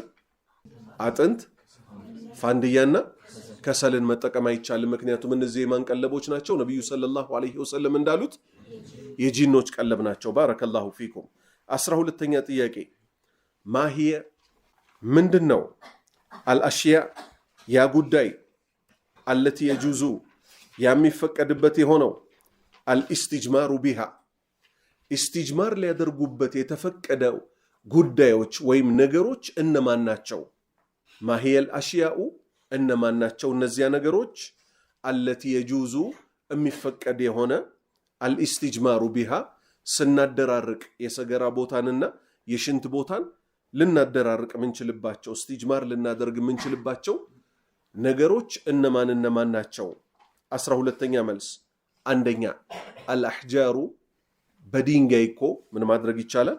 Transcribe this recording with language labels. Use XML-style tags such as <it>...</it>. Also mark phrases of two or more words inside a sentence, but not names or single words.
<am>አጥንት፣ ፋንድያና ከሰልን መጠቀም አይቻልም። ምክንያቱም እነዚህ የማን ቀለቦች ናቸው? ነቢዩ</am> <ar>صلى الله عليه وسلم</ar> <am>እንዳሉት የጂኖች ቀለብ ናቸው።</am> <ar>بارك الله فيكم።</ar> <am>12ኛ ጥያቄ ማሂየ ምንድነው አልአሽያ ያ ጉዳይ</am> <ar>التي يجوز</ar> <am>የሚፈቀድበት የሆነው</am> <ar>الاستجمار بها</ar> <am>ኢስቲጅማር ሊያደርጉበት የተፈቀደው ጉዳዮች ወይም ነገሮች እነማን ናቸው?</am> <ar>ما هي الأشياء</ar> <am>እነማን ናቸው እነዚያ ነገሮች?</am> <ar>التي يجوز</ar> <am>የሚፈቀድ የሆነ</am> <ar>الاستجمار بها</ar> <am>ስናደራርቅ የሰገራ ቦታንና የሽንት ቦታን ልናደራርቅ ምንችልባቸው ኢስቲጅማር ልናደርግ ምንችልባቸው ነገሮች እነማን ናቸው? 12ኛ መልስ አንደኛ አልአሕጃሩ በድንጋይ እኮ ምን ማድረግ ይቻላል?</am>